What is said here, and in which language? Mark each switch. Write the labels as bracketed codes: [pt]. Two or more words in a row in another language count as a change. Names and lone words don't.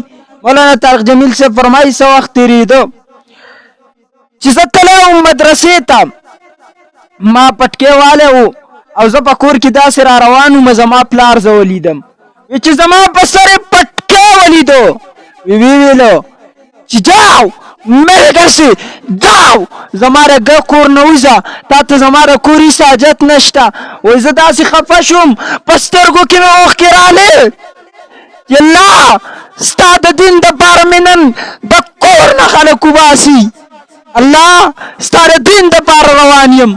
[ps] مولانا طارق جمیل صاحب فرمایي څه وخت تېرېده چې زه تللی وم مدرسې ته، ما پټکې والی و او زه په کور کې داسې را روان وم، زما پلار زه ولیدم. وی چې زما په سر یې پټکې ولیدو، ویلو چې [ur] جاو میرے گھر سے جاو، [ps] زما د کور نه وځه، تا ته زما د کور هېڅ حاجت نشته. وایي زه داسې خفه شوم په سترګو کې مې اوښکې رالې چې الله ستا د دین دپاره مې نن د کور نه خلک وباسي، الله ستا د دین دپاره روان یم.